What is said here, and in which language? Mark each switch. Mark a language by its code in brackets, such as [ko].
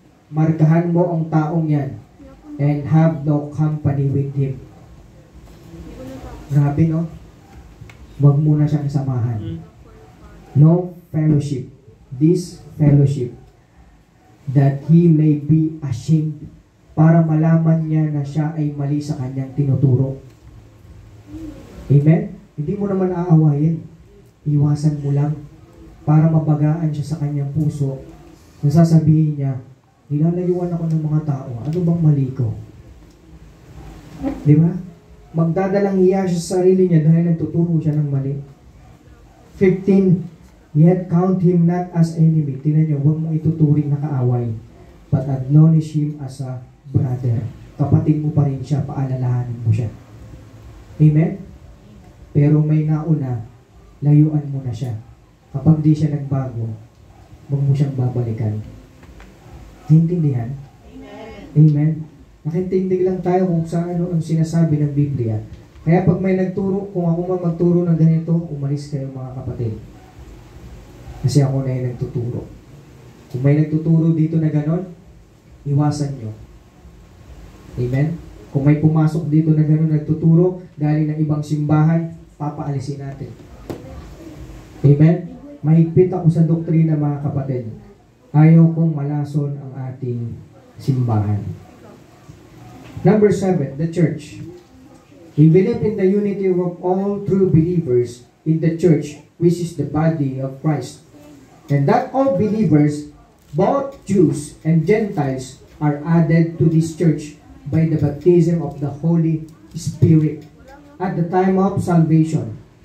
[tl] Markahan mo ang taong yan [en] and have no company with him. [tl] Grabe, no? Huwag mo na siyang samahan. [en] No fellowship. This fellowship, that he may be ashamed, [tl] para malaman niya na siya ay mali sa kanyang tinuturo. Amen? Hindi mo naman aawayin. Iwasan mo lang para mabagaan siya sa kanyang puso. Nasasabihin niya, nilalayuan ako ng mga tao. Ano bang mali ko? Di ba? Magdadalang hiya siya sa sarili niya dahil nagtuturo siya ng mali. 15. [en] Yet count him not as enemy. [tl] Tingnan niyo, huwag mo ituturing na kaaway, [en] but admonish him as a brother. [tl] Kapatid mo pa rin siya, paalalahanin mo siya. Amen? Pero may nauna, layuan mo na siya. Kapag di siya nagbago, huwag mo siyang babalikan. Naintindihan? Amen. Nakintindig lang tayo kung sa ano ang sinasabi ng Biblia. Kaya pag may nagturo, kung ako man magturo ng ganito, umalis kayo mga kapatid. Kasi ako na yung nagtuturo. Kung may nagtuturo dito na ganon, iwasan nyo. Amen? Kung may pumasok dito na ganon nagtuturo, galing ng ibang simbahan, papaalisin natin. Amen? Mahigpit ako sa doktrina mga kapatid. Ayaw kong malason ang ating simbahan. [en] Number 7, the church. We believe in the unity of all true believers in the church, which is the body of Christ. And that all believers, both Jews and Gentiles, are added to this church by the baptism of the Holy Spirit at the time of salvation.